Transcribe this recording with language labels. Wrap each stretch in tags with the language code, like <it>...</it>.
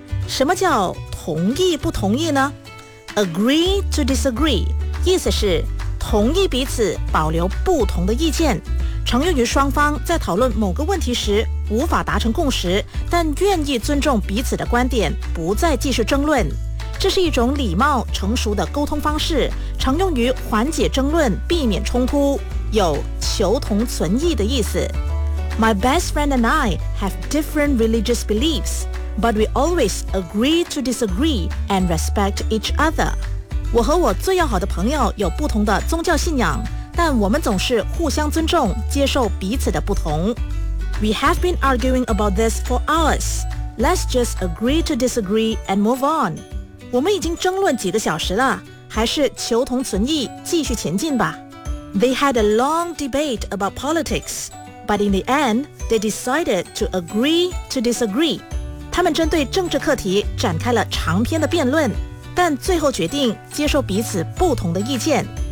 <zh>什么叫同意不同意呢？agree to disagree 意思是同意彼此保留不同的意见，常用于双方在讨论某个问题时无法达成共识，但愿意尊重彼此的观点，不再继续争论。这是一种礼貌成熟的沟通方式，常用于缓解争论，避免冲突，有求同存异的意思。</zh> <en>My best friend and I have different religious beliefs, but we always agree to disagree and respect each other.</en> <zh>我和我最要好的朋友有不同的宗教信仰，但我们总是互相尊重，接受彼此的不同。</zh> <en>We have been arguing about this for hours. Let's just agree to disagree and move on.</en> <zh>我们已经争论几个小时了，还是求同存异，继续前进吧。</zh> <en>They had a long debate about politics, but in the end, they decided to agree to disagree.</en> <zh>他们针对政治课题展开了长篇的辩论，但最后决定接受彼此不同的意见。</zh>